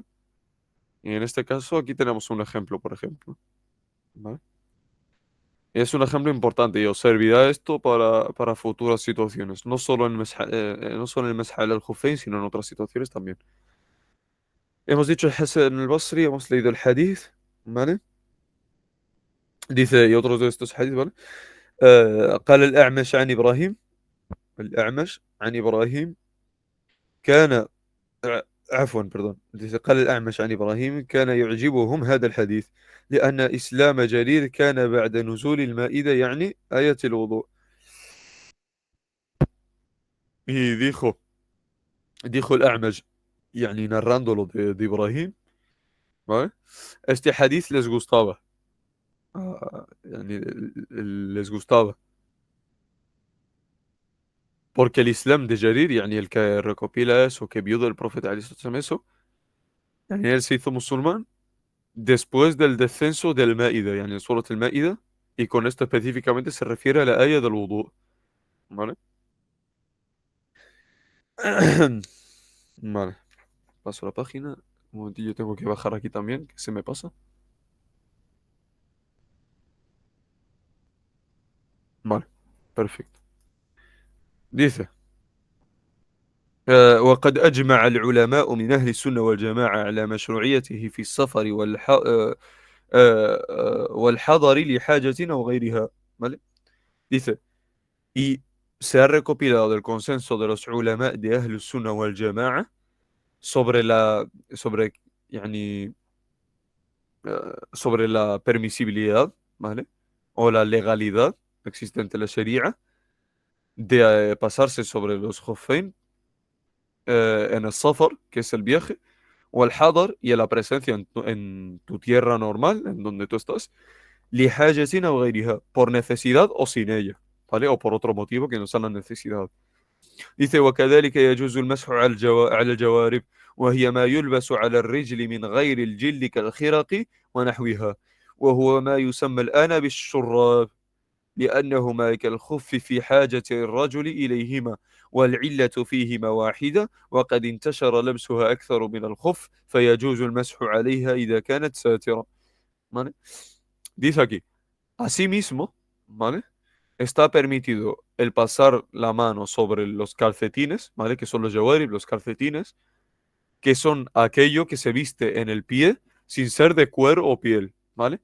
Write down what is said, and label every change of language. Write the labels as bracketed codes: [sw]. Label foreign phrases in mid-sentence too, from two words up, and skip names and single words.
[es] Y en este caso aquí tenemos un ejemplo, por ejemplo, ¿vale? Y es un ejemplo importante y os servirá esto para futuras situaciones, no solo en el Masha al-Khuffayn, sino en otras situaciones también. Hemos dicho el Hasan al-Basri, hemos leído el hadith, ¿vale? Dice, y otros de estos hadith, ¿vale? [ar] قال الأعمش عن إبراهيم الأعمش عن إبراهيم كان عفوا [es] perdón dice [ar] قال الأعمش عن إبراهيم كان يعجبهم هذا الحديث لأن إسلام جرير كان بعد نزول المائدة يعني آية الوضوء [es] y dijo el A'maj [ar] يعني [es] narrándolo de Ibrahim ¿vale? Este hadith les gustaba يعني les gustaba porque el Islam de Jarir يعني el que recopila eso que vio del profeta [ar] عليه الصلاة والسلام [es] eso يعني él se hizo musulmán después del descenso del Maida, yani el Surat al-Maida, y con esto específicamente se refiere a la ayah del wudu, ¿vale? Vale, paso la página. Un momentillo, tengo que bajar aquí también, que se me pasa. Vale, perfecto. Dice, [ar] وقد أجمع العلماء من أهل السنة والجماعة على مشروعيته في السفر والحضر لحاجة أو غيرها. [es] ¿Vale? Dice, y se ha recopilado del consenso de los ulama de Ahl Sunnah wal Jama'a sobre sobre, yani, sobre la permisibilidad, ¿vale? O la legalidad existente en la Sharia de pasarse sobre los Khuffain en el Safar, que es el viaje, o el Hadar y a la presencia en tu tierra normal, en donde tú estás, [ar] لحاجة أو غيرها, [es] por necesidad o sin ella, ¿vale? O por otro motivo que no sea la necesidad. Dice, [ar] وكذلك يجوز المسح على الجوارب وهي ما يلبس على الرجل من غير الجلد كالخرق ونحوها وهو ما يسمى الآن بالشراب لأنهما كالخف في حاجة الرجل إليهما والعلة فيهما واحدة وقد انتشر لبسها أكثر من الخف فيجوز المسح عليها إذا كانت ساترة. [es] ¿Vale? Dice aquí, asimismo, ¿vale? Está permitido el pasar la mano sobre los calcetines, ¿vale? Que son los jawarib, los calcetines, que son aquello que se viste en el pie sin ser de cuero o piel, ¿vale?